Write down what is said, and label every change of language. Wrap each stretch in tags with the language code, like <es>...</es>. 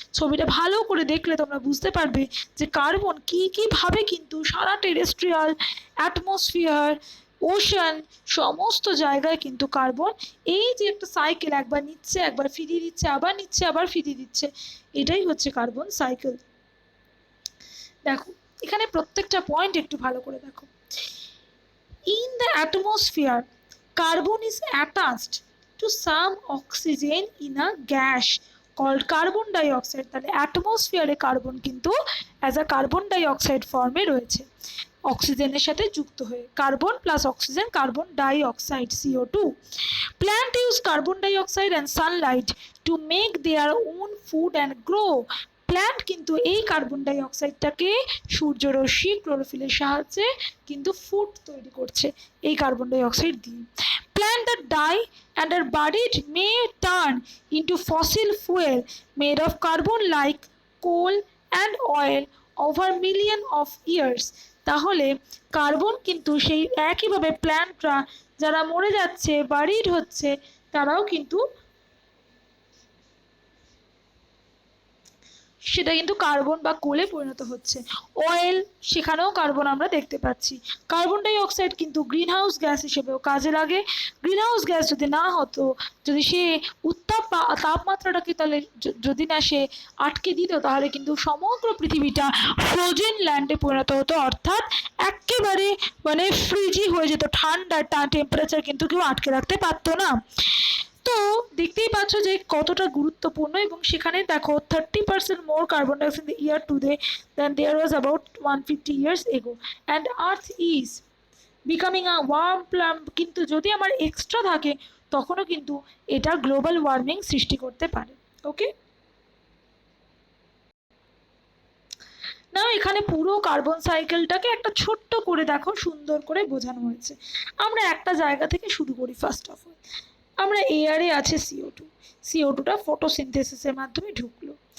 <bn>ছবিটা ভালো করে দেখলে তোমরা বুঝতে পারবে যে কার্বন কীভাবে কিন্তু সারা টেরেস্ট্রিয়াল, অ্যাটমসফিয়ার, ওশান সমস্ত জায়গায় কিন্তু কার্বন এই যে একটা সাইকেল, একবার নিচ্ছে, একবার ফিরিয়ে দিচ্ছে, আবার নিচ্ছে, আবার ফিরিয়ে দিচ্ছে, এটাই হচ্ছে কার্বন সাইকেল। দেখো এখানে প্রত্যেকটা পয়েন্ট একটু ভালো করে দেখো।</bn> <en>In the atmosphere, carbon is attached to some oxygen in a gas called carbon dioxide.</en> <bn>তাহলে অ্যাটমসফিয়ারে কার্বন কিন্তু অ্যাজ আ কার্বন ডাইঅক্সাইড ফর্মে রয়েছে, অক্সিজেনের সাথে যুক্ত হয়ে। Carbon plus oxygen, carbon dioxide, CO2.</bn> <en>Plant use carbon dioxide and sunlight to make their own food and grow.</en> <bn>Plant কিন্তু এই কার্বন ডাই অক্সাইডটাকে সূর্যরশ্মি, ক্লোরোফিলের সাহায্যে কিন্তু ফুড তৈরি করছে এই কার্বন ডাই অক্সাইড দিয়ে। Plant that die</bn> <en>and are buried may turn into fossil fuel made of carbon like coal and oil over million of years.</en> <bn>তাহলে কার্বন কিন্তু সেই একইভাবে প্ল্যান্টরা যারা মরে যাচ্ছে, বারিড হচ্ছে, তারাও কিন্তু সেটা কিন্তু কার্বন বা কোলে পরিণত হচ্ছে। অয়েল, সেখানেও কার্বন আমরা দেখতে পাচ্ছি। কার্বন ডাই অক্সাইড কিন্তু গ্রিন হাউস গ্যাস হিসেবেও কাজে লাগে। গ্রিন হাউস গ্যাস যদি না হতো, যদি সে তাপমাত্রাটাকে তাহলে যদি না সে আটকে দিত, তাহলে কিন্তু সমগ্র পৃথিবীটা ফ্রোজেন ল্যান্ডে পরিণত হতো, অর্থাৎ একেবারে মানে ফ্রিজি হয়ে যেত, ঠান্ডা টেম্পারেচার কিন্তু কেউ আটকে রাখতে পারতো না। তো দেখতেই পাচ্ছ যে কতটা গুরুত্বপূর্ণ, এবং সেখানে দেখো</bn> <en>30% more carbon dioxide in the year today than there was about 150 years ago, and earth is becoming a warm planet.</en> <bn>কিন্তু যদি আমার এক্সট্রা থাকে তখনও কিন্তু এটা গ্লোবাল ওয়ার্মিং সৃষ্টি করতে পারে। ওকে, না এখানে পুরো কার্বন সাইকেলটাকে একটা ছোট্ট করে দেখো সুন্দর করে বোঝানো হয়েছে। আমরা একটা জায়গা থেকে শুরু করি। ফার্স্ট অফ অল আমরা এয়ারে আছে CO2টা ফটোসিনথেসিসের মাধ্যমে ঢুকলো।</bn>